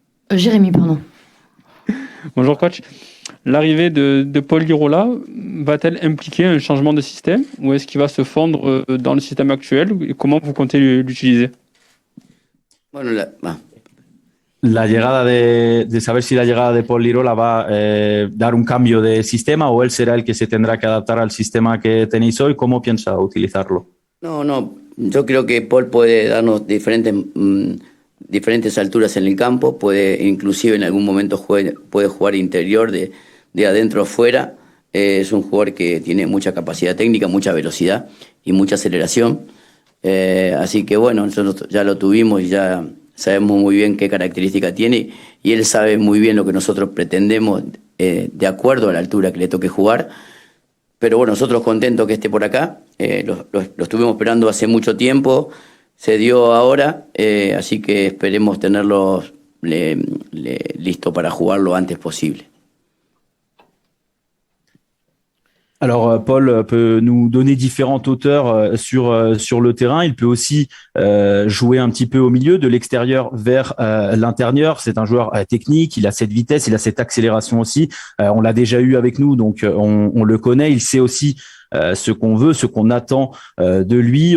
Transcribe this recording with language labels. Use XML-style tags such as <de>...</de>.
<fr>Jérémy, pardon. Bonjour coach. L'arrivée de Paul Lirola va-t-elle impliquer un changement de système, ou est-ce qu'il va se fondre dans le système actuel, et comment vous comptez l'utiliser?</fr> <es>Bueno, La llegada de saber si la llegada de Paul Lirola va a dar un cambio de sistema, o él será el que se tendrá que adaptar al sistema que tenéis hoy. ¿Cómo piensa utilizarlo? No, yo creo que Paul puede darnos diferentes alturas en el campo, puede inclusive en algún momento puede jugar interior de adentro a afuera. Es un jugador que tiene mucha capacidad técnica, mucha velocidad y mucha aceleración. Así que bueno, nosotros ya lo tuvimos y ya sabemos muy bien qué característica tiene, y él sabe muy bien lo que nosotros pretendemos de acuerdo a la altura que le toque jugar. Pero bueno, nosotros contentos que esté por acá. Lo estuvimos esperando hace mucho tiempo. Se dio ahora, así que esperemos tenerlo listo para jugar lo antes posible.</es> <fr>Alors, Paul peut nous donner différentes hauteurs sur le terrain. Il peut aussi jouer un petit peu au milieu, de l'extérieur vers l'intérieur. C'est un joueur technique, il a cette vitesse, il a cette accélération aussi. On l'a déjà eu avec nous, donc on le connaît. Il sait aussi ce qu'on veut, ce qu'on attend de lui.</fr>